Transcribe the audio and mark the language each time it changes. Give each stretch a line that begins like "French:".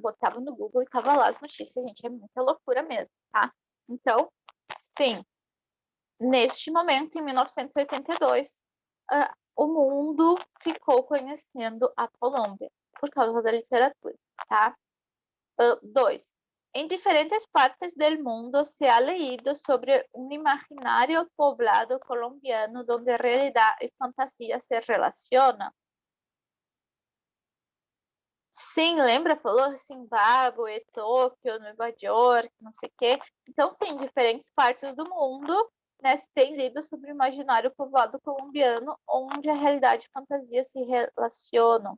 Portuguese: Botava no Google e tava lá as notícias, gente. É muita loucura mesmo, tá? Então, sim, neste momento, em 1982, o mundo ficou conhecendo a Colômbia por causa da literatura, tá? 2.
Spanish: En diferentes partes del mundo se ha leído sobre un imaginario poblado colombiano donde realidad y fantasía se relacionan.
Portuguese: Sim, lembra? Falou Zimbábue, Tóquio, Nova York, não sei o quê. Então, sim, diferentes partes do mundo, né, se tem lido sobre o imaginário povoado colombiano, onde a realidade e fantasia se relacionam.